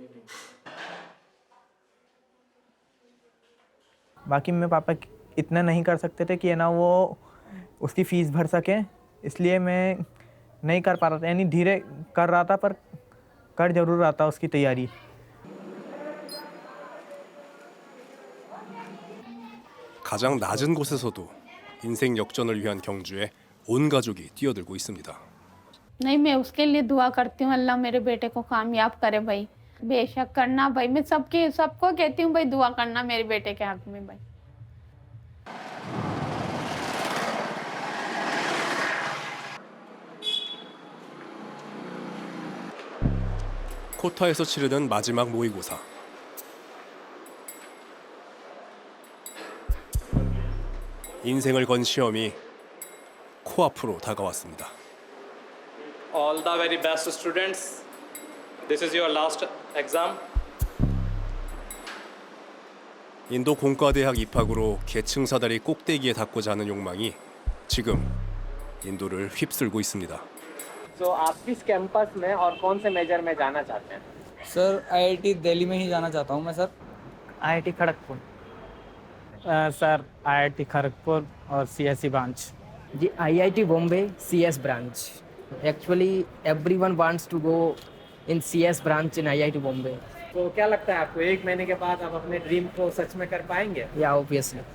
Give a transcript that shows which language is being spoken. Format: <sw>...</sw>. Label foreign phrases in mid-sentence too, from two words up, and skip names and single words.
<hi>बाकी मैं पापा इतना नहीं कर सकते थे कि है ना वो उसकी फ़ीस भर सकें, इसलिए मैं नहीं कर पा रहा था, यानी धीरे कर रहा था पर कर जरूर रहा था उसकी तैयारी।</hi> <ko>가장 낮은 곳에서도 인생 역전을 위한 경주에 온 가족이 뛰어들고 있습니다.</ko> <hi>नहीं, मैं उसके लिए दुआ करती हूँ, अल्लाह मेरे बेटे को कामयाब करे भाई। बेशक करना भाई, मैं सबको कहती हूँ भाई दुआ करना मेरे बेटे के हक में भाई।</hi> <ko>코타에서 치르는 마지막 모의고사. 인생을 건 시험이 코앞으로 다가왔습니다.</ko> <en>All the very best students. This is your last exam.</en> <ko>인도 공과대학 입학으로 계층사다리 꼭대기에 닿고자 하는 욕망이 지금 인도를 휩쓸고 있습니다.</ko> <hi>तो आप किस कैंपस में और कौन से मेजर में जाना चाहते हैं? सर IIT दिल्ली में ही जाना चाहता हूँ मैं सर। IIT खड़गपुर। सर IIT खड़गपुर और CSE ब्रांच। जी IIT बॉम्बे CS ब्रांच।</hi> <en>Actually everyone wants to go in CS branch in IIT बॉम्बे।</en> <hi>तो क्या लगता है आपको 1 महीने के बाद आप अपने ड्रीम को सच में कर पाएंगे?</hi> <en>Yeah obviously.</en>